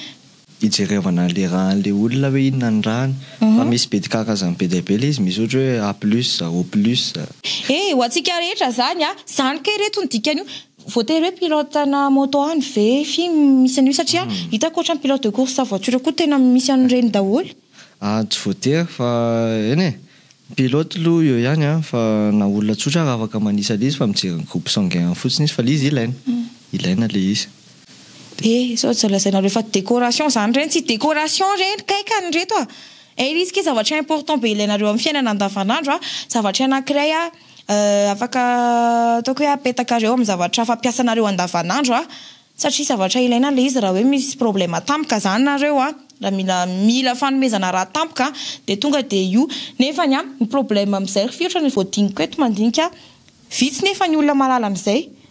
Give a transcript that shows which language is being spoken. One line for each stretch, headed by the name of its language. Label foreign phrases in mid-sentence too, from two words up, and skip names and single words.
Malagasy: ijerevana le raha an'le olona hoe inona ny rahany fa misy be di karazany be dia be le izy misy ohatra hoe
French: A plus O plus
Malagasy: ho antsika rehetra zany a zany ke reto ny dikany io voatery hoe pilote na moto any ve fi misy an'io satria hitako ohatra ny
French: pilote de course
Malagasy: sa voiture koa tena misy an'ireny daholo tsy voatery fa eny pilote aloha eo ihany fa na olona tsotra raha afaka manisa le izy fa mijery ny
French: groupe sanguin
Malagasy: fotsiny izy fa le izy ilaina le izy sao tsy lazainareo fa décoration zany reny tsy décoration reny kaikany reto izy ke zavatra important be ilainareo amin'ny fiainana andavanandro zavatra anankiray afaka ataoko hoe apetak'areo amin'ny zavatra fampiasanareo andavanandro satria zavatra ilaina le izy raha hoe misy problème tampoka zany nareo raha mila fanomezana raha tampoka dia tonga dia io nefany ny problème amin'izay fiotra ny voadiniko eto mandinika vitsy nefa ny olona malala an'izay